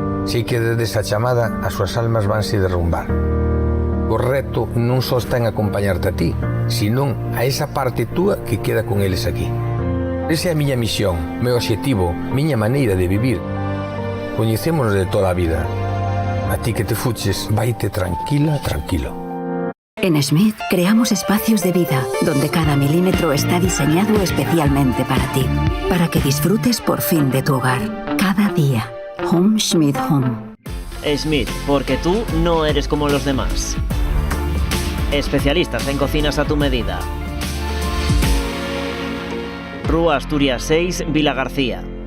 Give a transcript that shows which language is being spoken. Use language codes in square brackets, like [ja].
[gl] Si quedes a chamada, as súas almas vanse derrumbar. O reto non só está en acompañarte a ti, senón a esa parte túa que queda con eles aquí. Esa é a miña misión, meu obxectivo, miña maneira de vivir. Coñecémonos de toda a vida. A ti que te fuches, vaite tranquila, tranquilo. [es] En Smith creamos espacios de vida, donde cada milímetro está diseñado especialmente para ti, para que disfrutes por fin de tu hogar, cada día. [en] Home Smith Home. [es] Smith, porque tú no eres como los demás. Especialistas en cocinas a tu medida. [gl] Rúa Asturias 6, Vilagarcía.